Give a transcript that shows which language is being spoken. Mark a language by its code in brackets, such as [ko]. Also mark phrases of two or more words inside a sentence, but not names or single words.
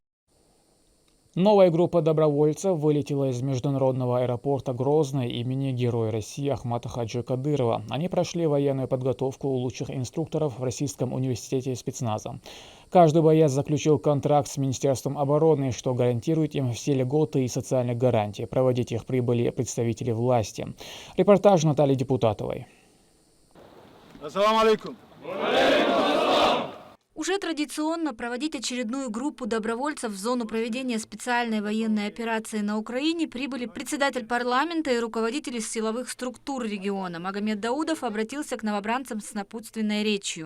[ru] Новая группа добровольцев вылетела из международного аэропорта Грозный имени Героя России Ахмата Хаджи Кадырова. Они прошли военную подготовку у лучших инструкторов в Российском университете спецназа. Каждый боец заключил контракт с Министерством обороны, что гарантирует им все льготы и социальные гарантии. Проводить их прибыли представители власти. Репортаж Натальи Депутатовой. [ar] السلام عليكم. [ru] Уже традиционно проводить очередную группу добровольцев в зону проведения специальной военной операции на Украине прибыли председатель парламента и руководители силовых структур региона. Магомед Даудов обратился к новобранцам с напутственной речью.